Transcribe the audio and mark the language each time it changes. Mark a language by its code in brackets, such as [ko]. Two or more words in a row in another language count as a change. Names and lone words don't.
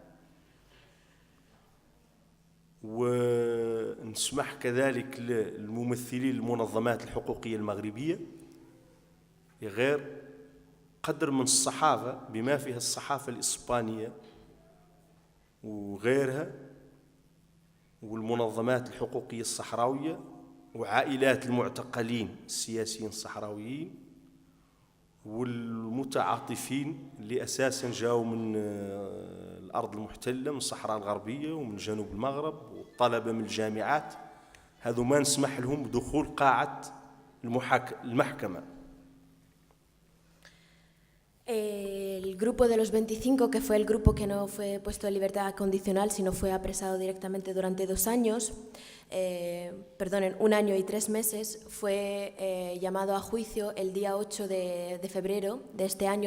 [ar] ونسمح كذلك للممثلين المنظمات الحقوقية المغربية، غير قدر من الصحافة بما فيها الصحافة الإسبانية وغيرها، والمنظمات الحقوقية الصحراوية، وعائلات المعتقلين السياسيين الصحراويين، والمتعاطفين اللي أساساً جاءوا من الأرض المحتلة، من الصحراء الغربية ومن جنوب المغرب، والطلبة من الجامعات، هذو ما نسمح لهم بدخول قاعة المحكمة. [es] El grupo de los 25, que fue el grupo que no fue puesto en libertad condicional, sino fue apresado directamente durante 2 años, 1 año y 3 meses, fue llamado a juicio el día 8 de febrero de este año.